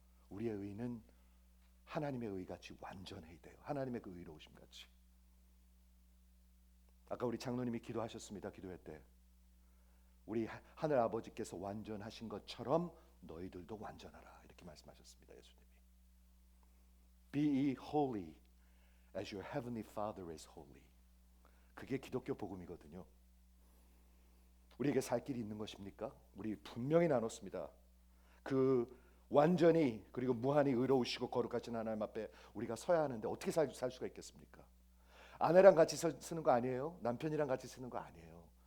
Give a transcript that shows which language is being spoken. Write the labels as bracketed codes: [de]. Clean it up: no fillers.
[ko] 우리의 의는 하나님의 의같이 완전해야 돼요. 하나님의 그 의로우심 같이. 아까 우리 장로님이 기도하셨습니다. 기도회 때 우리 하늘 아버지께서 완전하신 것처럼 너희들도 완전하라 이렇게 말씀하셨습니다. [en] 예수님이 Be ye holy as your heavenly Father is holy. [ko] 그게 기독교 복음이거든요. 우리에게 살 길이 있는 것입니까? 우리 분명히 나눴습니다. 그 완전히 그리고 무한히 의로우시고 거룩하신 하나님 앞에 우리가 서야 하는데 어떻게 살 수가 있겠습니까? 아내랑 같이 쓰는 거 아니에요. 남편이랑 같이 쓰는 거 아니에요.